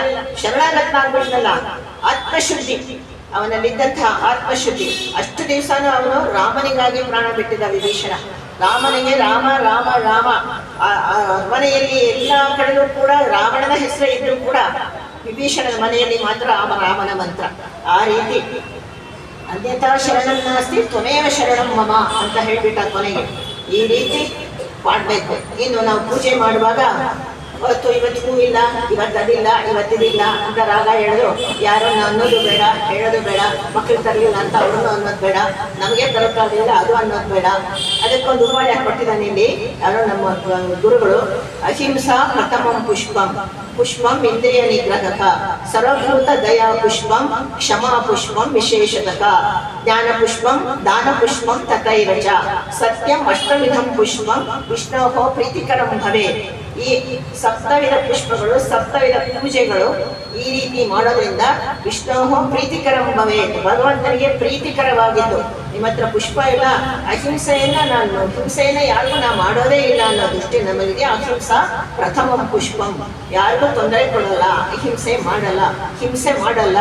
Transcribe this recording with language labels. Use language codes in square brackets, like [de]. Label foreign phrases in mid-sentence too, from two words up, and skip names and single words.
[kn] ಶರಣಾಗತನಾಗ್ಬಿಟ್ನಲ್ಲ, ಆತ್ಮಶುದ್ಧಿ ಅವನಲ್ಲಿದ್ದಂತಹ ಆತ್ಮಶುದ್ಧಿ. ಅಷ್ಟು ದಿವಸನೂ ಅವನು ರಾಮನಿಗಾಗಿ ಪ್ರಾಣ ಬಿಟ್ಟಿದ್ದ ವಿಭೀಷಣ. ರಾಮನಿಗೆ ರಾಮ ರಾಮ ರಾಮ. ಮನೆಯಲ್ಲಿ ಎಲ್ಲಾ ಕಡೆಯೂ ಕೂಡ ರಾವಣನ ಹೆಸರೇ ಇದ್ರೂ ಕೂಡ ವಿಭೀಷಣನ ಮನೆಯಲ್ಲಿ ಮಾತ್ರ ರಾಮನ ಮಂತ್ರ. ಆ ರೀತಿ [sa] ಅನ್ಯಥಾ ಶರಣಂ ನಾಸ್ತಿ ತ್ವಮೇವ ಶರಣಂ ಮಮ [kn] ಅಂತ ಹೇಳ್ಬಿಟ್ಟ ಕೊನೆಗೆ. ಈ ರೀತಿ ಮಾಡಬೇಕು. ಇನ್ನು ನಾವು ಪೂಜೆ ಮಾಡುವಾಗ ಇವತ್ತು ಹೂ ಇಲ್ಲ, ಇವತ್ತದಿಲ್ಲ, ಇವತ್ತಿದಿಲ್ಲ ಅಂತ ರಾಗ ಹೇಳೋದು, ಯಾರನ್ನ ಅನ್ನೋದು ಬೇಡ, ಹೇಳೋದು ಬೇಡ. ಮಕ್ಕಳು ತರಲಿಲ್ಲ ಅಂತ ಅವ್ರನ್ನು ಅನ್ನೋದು ಬೇಡ, ನಮಗೆ ತರಕಾರಿಲ್ಲ ಅದು ಅನ್ನೋದು ಬೇಡ. ಅದಕ್ಕೊಂದು ಉಪಾಯ ಕೊಟ್ಟಿದ್ದಾನೆ ಇಲ್ಲಿ ಯಾರೋ ನಮ್ಮ ಗುರುಗಳು. [sa] ಅಹಿಂಸಾ ಪ್ರಥಮಂ ಪುಷ್ಪಂ. ಪುಷ್ಪಂ ಇಂದ್ರಿಯ ನಿಗ್ರಹಕ, ಸರ್ವಭೂತ ದಯಾ ಪುಷ್ಪಂ, ಕ್ಷಮಾ ಪುಷ್ಪಂ ವಿಶೇಷತಃ, ಜ್ಞಾನ ಪುಷ್ಪಂ, ದಾನ ಪುಷ್ಪಂ ತಥೈವ ಚ, ಸತ್ಯಂ ಅಷ್ಟವಿಧಂ ಪುಷ್ಪಂ ವಿಷ್ಣೋಃ ಪ್ರೀತಿಕರಂ ಭವೇತ್. [kn] ಈ ಸಪ್ತವಿಧ ಪುಷ್ಪಗಳು, ಸಪ್ತವಿಧ ಪೂಜೆಗಳು ಈ ರೀತಿ ಮಾಡೋದ್ರಿಂದ [sa] ವಿಷ್ಣೋಃ ಪ್ರೀತಿಕರಂ ಭವೇತ್, [kn] ಭಗವಂತನಿಗೆ ಪ್ರೀತಿಕರವಾಗಿದ್ದು. ನಿಮ್ಮ ಹತ್ರ ಪುಷ್ಪ ಇಲ್ಲ, ಅಹಿಂಸೆಯನ್ನ ನಾನು ಹಿಂಸೆಯನ್ನ ಯಾರಿಗೂ ನಾ ಮಾಡೋದೇ ಇಲ್ಲ ಅನ್ನೋ ದೃಷ್ಟಿ ನಮಗಿದೆ. [sa] ಅಹಿಂಸಾ ಪ್ರಥಮಂ ಪುಷ್ಪಂ, [kn] ಯಾರಿಗೂ ತೊಂದರೆ ಕೊಡಲ್ಲ, ಅಹಿಂಸೆ ಮಾಡಲ್ಲ, ಹಿಂಸೆ ಮಾಡಲ್ಲ.